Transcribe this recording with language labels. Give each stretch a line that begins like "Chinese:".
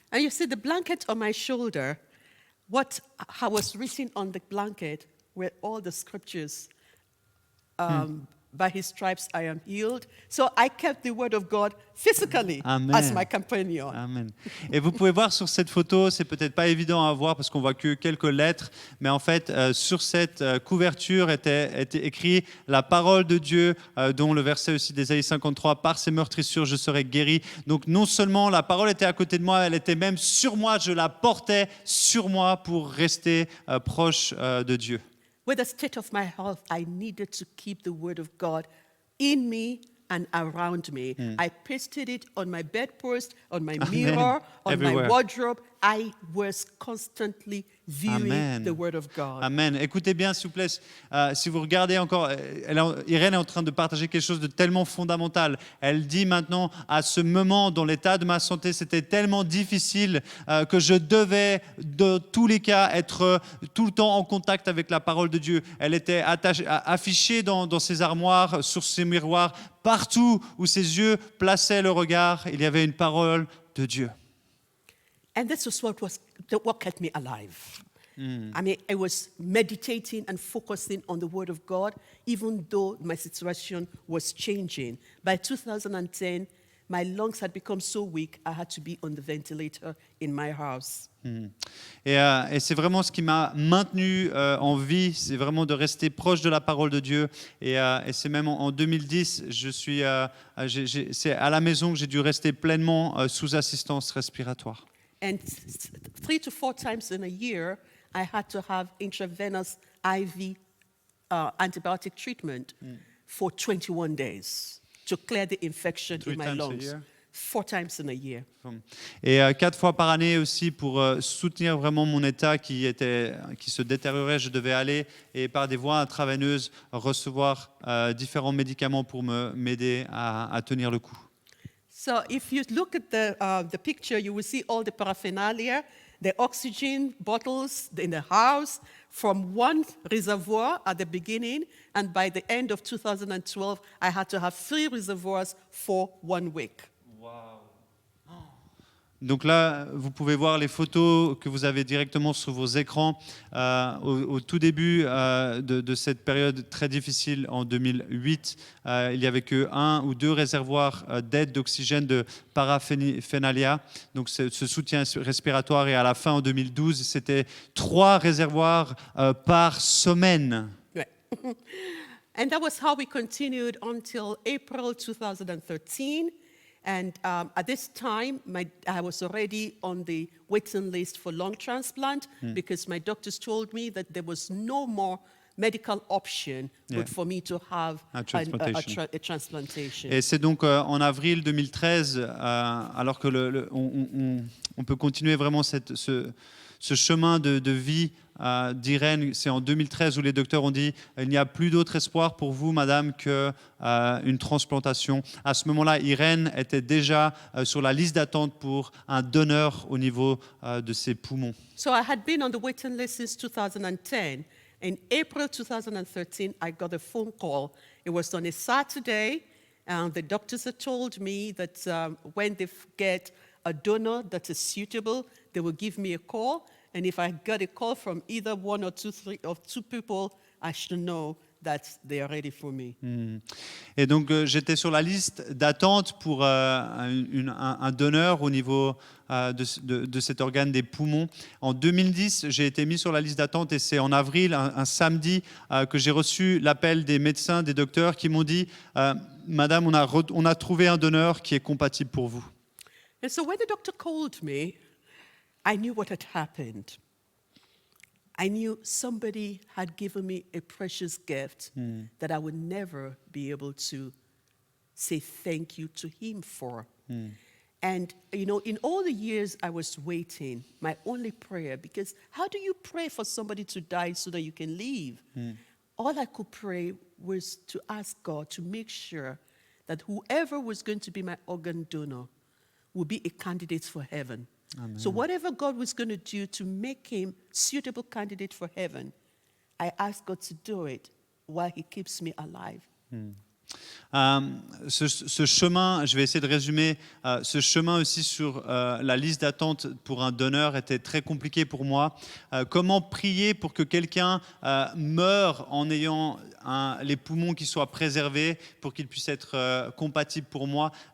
English: And you see the blanket on my shoulder, what was written on the blanket were all the scriptures. By his stripes I am healed. So I kept the word of God physically Amen. as my companion. Amen.
French: Et vous pouvez voir sur cette photo, c'est peut-être pas évident à voir parce qu'on voit que quelques lettres, mais en fait sur cette couverture était écrit la parole de Dieu, dont le verset aussi d'Ésaïe 53, par ses meurtrissures je serai guéri. Donc non seulement la parole était à côté de moi, elle était même sur moi, je la portais sur moi pour rester proche de Dieu.
English: With the state of my health, I needed to keep the word of God in me and around me. I pasted it on my bedpost, on my mirror, on Everywhere. my wardrobe. I was constantly viewing Amen. the word of God. Amen.
French: Écoutez bien, s'il vous plaît, si vous regardez encore, Irène est en train de partager quelque chose de tellement fondamental. Elle dit maintenant, à ce moment dont l'état de ma santé, c'était tellement difficile que je devais, de tous les cas, être tout le temps en contact avec la parole de Dieu. Elle était affichée dans ses armoires, sur ses miroirs, partout où ses yeux plaçaient le regard, il y avait une parole de Dieu.
English: And this was what kept me alive. I mean, I was meditating and focusing on the Word of God, even though my situation was changing. By 2010, my lungs had become so weak, I had to be on the ventilator in my house.
French: Et c'est vraiment ce qui m'a maintenu en vie, c'est vraiment de rester proche de la parole de Dieu. Et c'est même en 2010, c'est à la maison que j'ai dû rester pleinement sous assistance respiratoire.
English: And 3 to 4 times in a year, I had to have intravenous IV antibiotic treatment for 21 days to clear the infection 3 in my times a lungs. year? 4 times in a year.
French: Et 4 fois par année aussi pour soutenir vraiment mon état qui se détériorait. Je devais aller et par des voies intraveineuses recevoir différents médicaments pour m'aider à tenir le coup.
English: So if you look at the picture, you will see all the paraphernalia, the oxygen bottles in the house from one reservoir at the beginning, and by the end of 2012, I had to have 3 reservoirs for 1 week.
French: Donc là, vous pouvez voir les photos que vous avez directement sur vos écrans au tout début de cette période très difficile en 2008. Il n'y avait que 1 ou 2 réservoirs d'aide d'oxygène de paraphernalia, donc ce soutien respiratoire. Et à la fin, en 2012, c'était 3 réservoirs par semaine.
English: Right. And that was how we continued until April 2013. And at this time, I was already on the waiting list for lung transplant because my doctors told me that there was no more medical option but for me to have a transplantation.
French: Et c'est donc en avril 2013, alors que on peut continuer vraiment ce chemin de vie d'Irène, c'est en 2013 où les docteurs ont dit il n'y a plus d'autre espoir pour vous, madame, qu'une transplantation. À ce moment-là, Irène était déjà sur la liste d'attente pour un donneur au niveau de ses poumons.
English: So I had been on the waiting list since 2010. In April 2013, I got a phone call. It was on a Saturday, and the doctors had told me that when they get a donor that is suitable, they will give me a call. And if I got a call from either 1 or 2 people, I should know that they are ready for me.
French: Et donc j'étais sur la liste d'attente pour un donneur au niveau de cet organe des poumons. En 2010, j'ai été mis sur la liste d'attente et c'est en avril, un samedi, que j'ai reçu l'appel des médecins, des docteurs qui m'ont dit Madame, on a trouvé un donneur qui est compatible pour vous.
English: And so when the doctor called me, I knew what had happened. I knew somebody had given me a precious gift that I would never be able to say thank you to him for. And, you know, in all the years I was waiting, my only prayer, because how do you pray for somebody to die so that you can leave? All I could pray was to ask God to make sure that whoever was going to be my organ donor would be a candidate for heaven. So whatever God was going to do to make him suitable candidate for heaven, I asked God to do it while he keeps me alive.
French: Ce chemin, je vais essayer de résumer, ce chemin aussi sur la liste d'attente pour un donneur était très compliqué pour moi. Comment prier pour que quelqu'un meure en ayant les poumons qui soient préservés pour qu'il puisse être compatible pour moi.